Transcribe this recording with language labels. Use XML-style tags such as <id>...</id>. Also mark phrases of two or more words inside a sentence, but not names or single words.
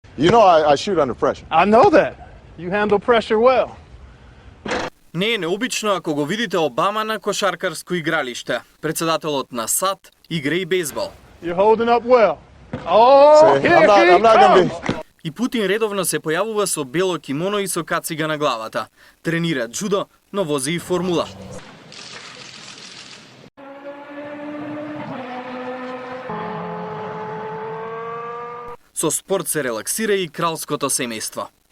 <en>You know I shoot under pressure. I know that. You handle pressure well.</en> <mk>Не е необично ако го видите Обама на кошаркарско игралиште. Председателот на САД игра и бейсбол.</mk> <en>You're holding up well. Oh, See, here he I'm not gonna comes.</en> <mk>И Путин редовно се појавува со бело кимоно и со кацига на главата. Тренира джудо, но вози и формула. Со спорт се релаксира и кралското семејство.</mk>